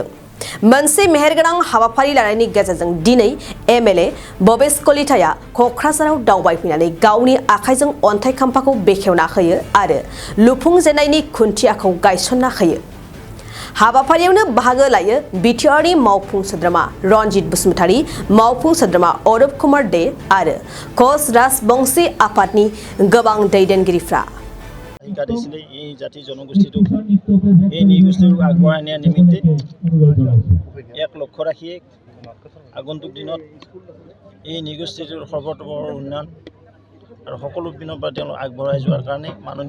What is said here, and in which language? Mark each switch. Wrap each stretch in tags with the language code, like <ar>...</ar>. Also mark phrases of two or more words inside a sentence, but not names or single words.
<brx>मोनसे मेहेरगोनां हाबाफारि लानायनि गेजेरजों दिनै एमएलए भबेश कलिताया क'क्राझाराव दावबायफैनानै गावनि आखाइजों अन्थाइ खाम्फाखौ बेखेवना होयो आरो लुफुंजेननायनि खुन्थियाखौ गायसनना होयो। हाबाफारियावनो बाहागो लायो बिटिआरनि मावफुं सोद्रोमा रनजित बसुमतारी, मावफुं सोद्रोमा अरूप कुमार दे आरो कच राजबंशी आफादनि गोबां दैदेनगिरिफ्रा।</brx> <as>এই জাতি জনগোষ্ঠীটোক এই নৃগোষ্ঠীটোক আগবঢ়াই নিয়াৰ নিমিত্তে এক লক্ষ্য ৰাখিয়ে আগন্তুক দিনত এই নৃগোষ্ঠীটোৰ সৰ্বতোপৰ উন্নয়ন আৰু সকলো পিনৰ পৰা তেওঁলোক আগবঢ়াই যোৱাৰ কাৰণে মাননীয়</as>